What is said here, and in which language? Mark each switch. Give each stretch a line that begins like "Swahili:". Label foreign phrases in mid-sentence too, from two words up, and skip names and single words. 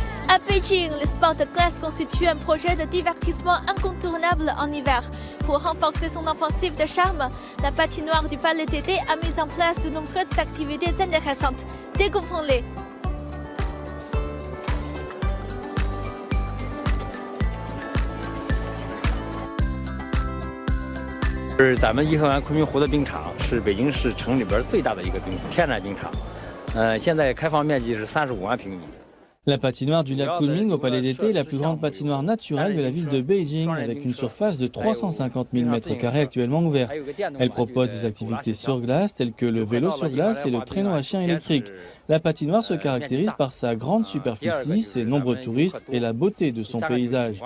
French: À Beijing, le sport de glace constitue un projet de divertissement incontournable en hiver. Pour renforcer son offensive de charme, la patinoire du Palais d'été a mis en place de nombreuses activités intéressantes. Découvrons-les.
Chinese: 是咱们颐和园昆明湖的冰场，是北京市城里边最大的一个天然冰场。现在开放面积是35万平米。
French: La patinoire du lac Kunming au Palais d'été est la plus grande patinoire naturelle de la ville de Beijing, avec une surface de 350 000 m² actuellement ouverte. Elle propose des activités sur glace telles que le vélo sur glace et le traîneau à chien électrique. La patinoire se caractérise par sa grande superficie, ses nombreux touristes et la beauté de son paysage.